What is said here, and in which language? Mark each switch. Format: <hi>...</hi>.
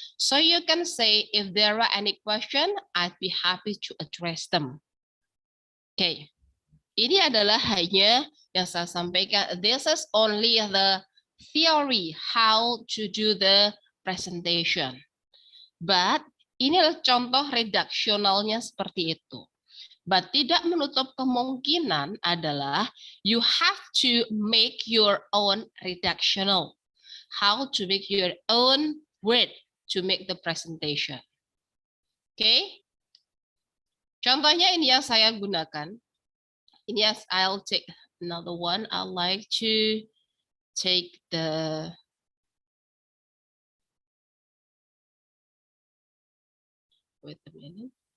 <en>So you can say if there are any question, I'd be happy to address them. Okay.</en> <id>Ini adalah hanya yang saya sampaikan.</id> <en>This is only the theory how to do the presentation.</en> <id>But ini adalah contoh redaksionalnya seperti itu.</id> <en>But</en> <id>tidak menutup kemungkinan adalah</id> <en>you have to make your own redactional. How to make your own word to make the presentation. Okay?</en> <id>Contohnya ini yang saya gunakan.</id> <en>Yes, I'll take another one. I'd like to take the wait a minute.</en>